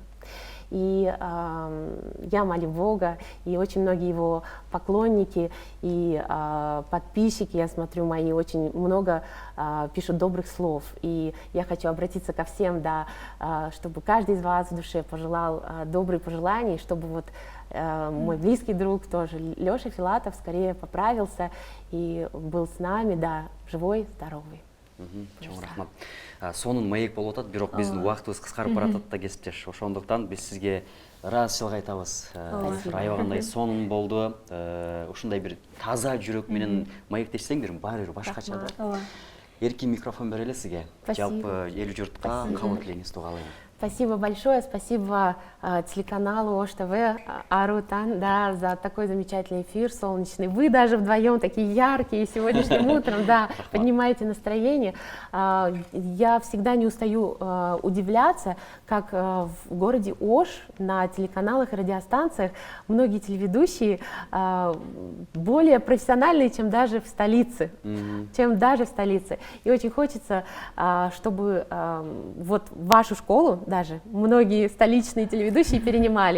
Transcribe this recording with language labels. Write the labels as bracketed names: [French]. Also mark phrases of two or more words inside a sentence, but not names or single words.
[Russian] И я молю Бога, и очень многие его поклонники и подписчики, я смотрю, мои очень много пишут добрых слов. И я хочу обратиться ко всем, да, чтобы каждый из вас в душе пожелал добрые пожелания, чтобы вот мой близкий друг тоже, Леша Филатов, скорее поправился и был с нами, да, живой, здоровый. [Kyrgyz] Чоң рахмат. Сонун маек болуп атат, бирок биздин убактыбыз кыскарып баратат да кесиптеш. Ошондуктан биз сизге ыраазычылык айтабыз. Аябагандай сонун болду. Ушундай бир таза жүрөк менен маектешсең бир баары бир башкача да. Эркин микрофон берели сизге. [Russian] Спасибо. [Kyrgyz] Жалпы эл журтка кабыл тилегиңизди угалы. [Russian] Спасибо большое, спасибо телеканалу Ош ТВ, Арутан, да, за такой замечательный эфир, солнечный. Вы даже вдвоем такие яркие сегодняшним утром, да, поднимаете настроение. Я всегда не устаю удивляться, как в городе Ош на телеканалах и радиостанциях многие телеведущие более профессиональные, чем даже в столице, И очень хочется, чтобы вот вашу школу даже многие столичные телеведущие перенимали.